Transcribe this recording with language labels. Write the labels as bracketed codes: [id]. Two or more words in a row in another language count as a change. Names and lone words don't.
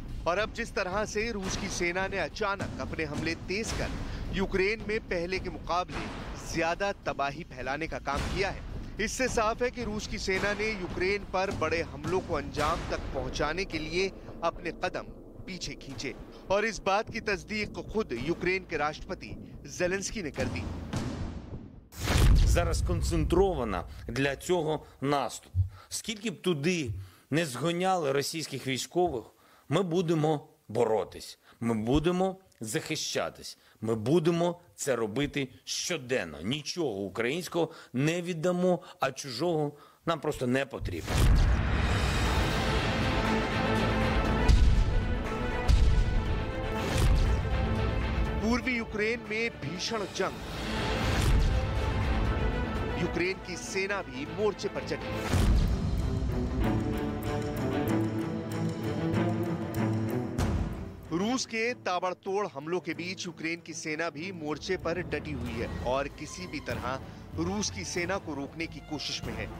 [hi] और अब जिस तरह से रूस की सेना ने अचानक अपने हमले तेज कर यूक्रेन में पहले के मुकाबले ज्यादा तबाही फैलाने का काम किया है, इससे साफ है कि रूस की सेना ने यूक्रेन पर बड़े हमलों को अंजाम तक पहुंचाने के लिए अपने कदम पीछे खींचे। और इस बात की तस्दीक खुद यूक्रेन के राष्ट्रपति ज़ेलेंस्की ने कर दी। [uk] Зараз концентрована для цього наступу. Скільки б туди не згоняли російських військових, ми будемо боротись, ми будемо захищатись, ми будемо це робити щоденно. Нічого українського не віддамо, а чужого нам просто не потрібно. [hi] पूर्वी यूक्रेन में भीषण जंग। यूक्रेन की सेना भी मोर्चे पर चढ़ी। रूस के ताबड़तोड़ हमलों के बीच यूक्रेन की सेना भी मोर्चे पर डटी हुई है और किसी भी तरह रूस की सेना को रोकने की कोशिश में है।